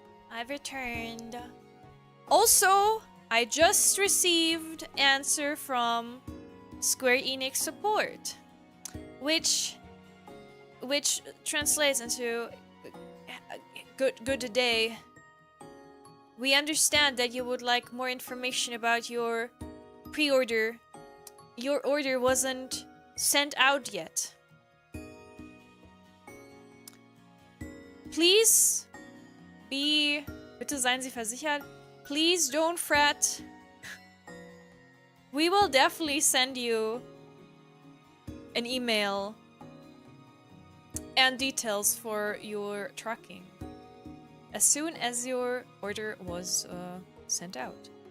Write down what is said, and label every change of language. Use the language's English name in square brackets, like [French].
[English] I've returned. Also, I just received answer from Square Enix support, which translates into good day. We understand that you would like more information about your pre-order. Your order wasn't sent out yet. Please [German] bitte seien Sie versichert. [English] Please don't fret. We will definitely send you an email and details for your tracking as soon as your order was sent out.